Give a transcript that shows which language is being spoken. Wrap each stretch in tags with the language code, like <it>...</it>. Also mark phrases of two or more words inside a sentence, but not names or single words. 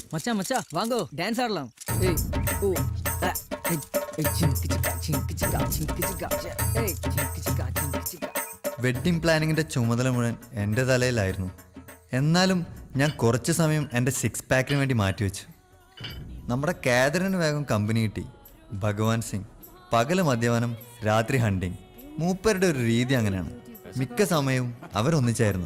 <ta>மச்சான் மச்சான் வாங்கோ டான்ஸ் ஆடலாம். ஏய் ஓ ஏய் சிங்கிச்சிகா சிங்கிச்சிகா சிங்கிச்சிகா ஏய் சிங்கிச்சிகா சிங்கிச்சிகா.</ta> <ml>വെഡ്ഡിംഗ് പ്ലാനിങ്ങിന്റെ ചുമതല മുഴുവൻ എൻ്റെ തലയിലായിരുന്നു. എന്നാലും ഞാൻ കുറച്ച് സമയം എൻ്റെ 6 പാക്കിന് വേണ്ടി മാറ്റിവെച്ചു. നമ്മുടെ കാതറിന് വേഗം കമ്പനി കിട്ടി. ഭഗവാൻ സിംഗ് പകല് മദ്യപാനം, രാത്രി ഹണ്ടിങ്. മൂപ്പരുടെ ഒരു രീതി അങ്ങനെയാണ്. മിക്ക സമയവും അവരൊന്നിച്ചായിരുന്നു.</ml>